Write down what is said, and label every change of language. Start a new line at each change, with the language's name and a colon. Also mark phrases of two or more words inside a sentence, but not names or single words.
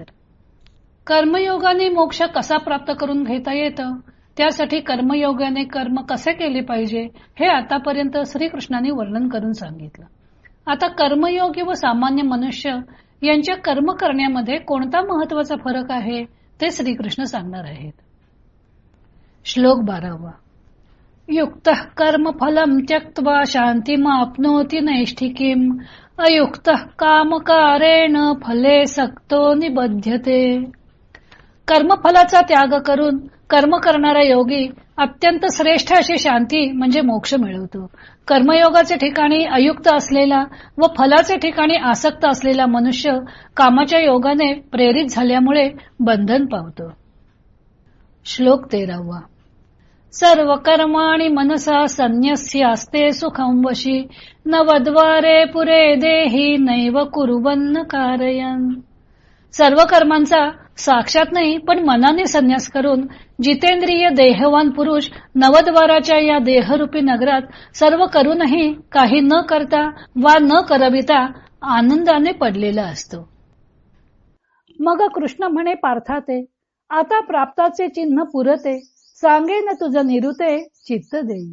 Marathi: कर्मयोगाने मोक्ष कसा प्राप्त करून घेता येतं, त्यासाठी कर्मयोगाने कर्म कसे केले पाहिजे हे आतापर्यंत श्रीकृष्णांनी वर्णन करून सांगितलं. आता कर्मयोगी व सामान्य मनुष्य यांच्या कर्म करण्यामध्ये कोणता महत्वाचा फरक आहे ते श्रीकृष्ण सांगणार आहेत. श्लोक 12.
Sanskrit: युक्तः कर्म फलम त्यक्त्वा शांतिमाप्नोति नैष्ठिकीम अयुक्तः कामकारेण फले सक्तो निबध्यते.
Marathi: कर्मफलाचा त्याग करून कर्म करणारा योगी अत्यंत श्रेष्ठ अशी शांती म्हणजे मोक्ष मिळवतो. कर्मयोगाचे ठिकाणी अयुक्त असलेला व फलाचे ठिकाणी आसक्त असलेला मनुष्य कामाच्या योगाने प्रेरित झाल्यामुळे बंधन पावतो. श्लोक 13.
Sanskrit: सर्व कर्माणि मनसा संन्यस्यास्ते सुखं वशी नवद्वारे पुरे देही नैव कुर्वन्न कारयन्.
Marathi: सर्व कर्मांचा साक्षात नाही पण मनाने संन्यास करून जितेंद्रिय देहवान पुरुष नवद्वाराच्या या देहरूपी नगरात सर्व करूनही काही न करता वा न करविता आनंदाने पडलेला असतो. मग कृष्ण म्हणे पार्थाते, आता प्राप्ताचे चिन्ह पुरते, सांगेन तुझं निरुते चित्त देई.